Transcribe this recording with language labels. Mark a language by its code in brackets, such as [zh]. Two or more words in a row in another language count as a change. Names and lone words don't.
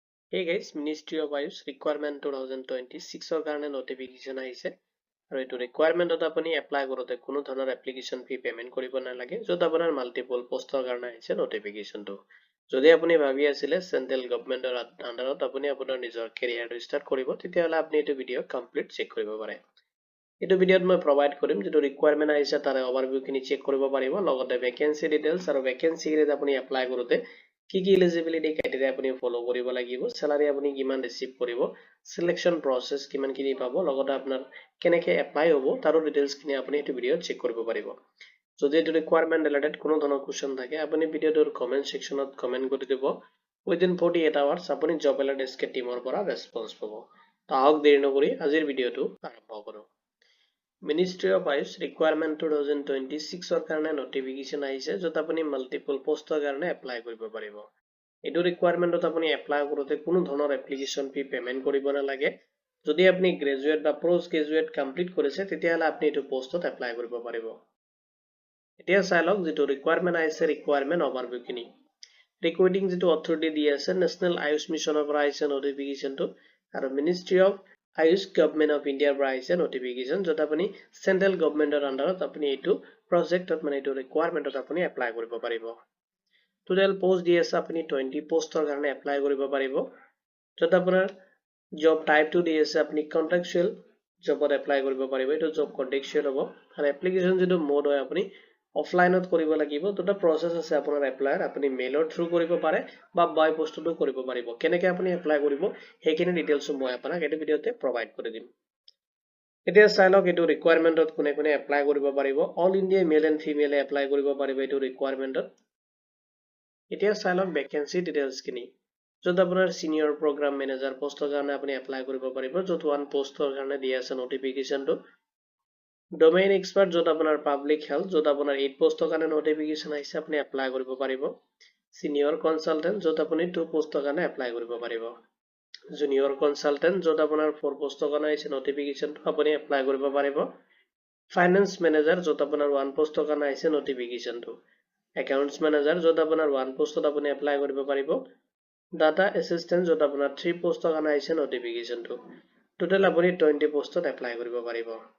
[en] Hey guys, Ministry of Ayush requirement 2026 [as] ৰ কাৰণে notification আহিছে আৰু এইটো requirement আপুনি apply কৰোতে কোনো ধৰণৰ [en] application fee payment [as] কৰিব নালাগে যত আপোনাৰ [en] multiple post [as] ৰ কাৰণে আহিছে notification টো যদি আপুনি ভাবি আছিলে [en] central government [as] ৰ আন্ডাৰত আপুনি আপোনাৰ নিজৰ [en] career start [as] কৰিব তেতিয়াহলে আপুনি এইটো ভিডিও [en] complete check [as] কৰিব পাৰে এইটো ভিডিওত মই provide কৰিম যেটো requirement আহিছে তাৰে overview খিনি check কৰিব পাৰিব লগতে [en] vacancy details [as] আৰু vacancy ৰে আপুনি apply কৰোতে কি [en] eligibility criteria [as] আপুনি follow কৰিব লাগিব salary আপুনি কিমান receive কৰিব [en] selection process [as] কিমান খিনি পাব লগতে আপোনাৰ কেনেকৈ apply হ'ব তাৰো details খিনি আপুনি এইটো ভিডিওত চেক কৰিব পাৰিব যদি এইটো requirement related কোনো ধৰণৰ question থাকে আপুনি ভিডিওটোৰ [en] comment section [as] ত comment কৰি দিব within 48 hours আপুনি [en] job alert SK team [as] ৰ পৰা response পাব তাহক দেৰি নকৰি আজিৰ ভিডিওটো আৰম্ভ কৰো [en] Ministry of Ayush requirement 2026 [as] ৰ কাৰণে notification আহিছে যত আপুনি [en] multiple post [as] ৰ কাৰণে apply কৰিব পাৰিব এইটো requirementত আপুনি apply কৰোতে কোনো ধৰণৰ [en] application fee payment [as] কৰিব নালাগে যদি আপুনি graduate বা [en] post graduate complete [as] কৰিছে তেতিয়াহলে আপুনি এইটো postত apply কৰিব পাৰিব এতিয়া চাই লওক যেটো requirement আহিছে [en] requirement overview [as] খিনি recruiting যেটো authority দি আছে national ayush mission ৰ পৰা আহিছে notification টো আৰু Ministry of Ayush Government of India পৰা আহিছে notification যত আপুনি [en] central government [as] ৰ আন্ডাৰত আপুনি এইটো projectত মানে এইটো requirementত আপুনি apply কৰিব পাৰিব [en] total post [as] দি আছে আপুনি 20 postৰ কাৰণে apply কৰিব পাৰিব যত আপোনাৰ [en] job type [as] টো দি আছে আপুনি [en] contractual job [as] ত apply কৰিব পাৰিব এইটো job contractual হ'ব আৰু application যেটো mode হয় আপুনি অফলাইনত কৰিব লাগিব দুটা প্ৰসেস আছে আপোনাৰ এপ্লাইৰ আপুনি মেইলৰ থ্ৰু কৰিব পাৰে বা [en] by post [as] কৰিব পাৰিব কেনেকৈ আপুনি এপ্লাই কৰিব হেকিনি ডিটেইলছ মই আপোনাক এই ভিডিওতে প্ৰভাইড কৰি দিম এতিয়া চাই লওক এইটো ৰিকোয়াৰমেন্টত কোনে কোনে এপ্লাই কৰিব পাৰিব [en] All India male and female [as] এপ্লাই কৰিব পাৰিব এইটো ৰিকোয়াৰমেন্টত এতিয়া চাই লওক [en] vacancy details [as] খিনি যত আপোনাৰ [en] senior program manager post [as] কাৰণে আপুনি এপ্লাই কৰিব পাৰিব যত [en] one post [as] কাৰণে দি আছে নটিফিকেশনটো [en] domain expert [as] যত আপোনাৰ [en] public health [as] যত আপোনাৰ 8 পোষ্টৰ কাৰণে notification আহিছে আপুনি এপ্লাই কৰিব পাৰিব [en] senior consultant [as] যত আপুনি 2 পোষ্টৰ কাৰণে এপ্লাই কৰিব পাৰিব [en] junior consultant [as] যত আপোনাৰ 4 পোষ্টৰ কাৰণে আহিছে notification আপুনি এপ্লাই কৰিব পাৰিব [en] finance manager [as] যত আপোনাৰ 1 পোষ্টৰ কাৰণে আহিছে notification [en] accounts manager [as] যত আপোনাৰ 1 পোষ্টত আপুনি এপ্লাই কৰিব পাৰিব [en] data assistant [as] যত আপোনাৰ 3 পোষ্টৰ কাৰণে আহিছে notification total আপুনি 20 পোষ্টত এপ্লাই কৰিব পাৰিব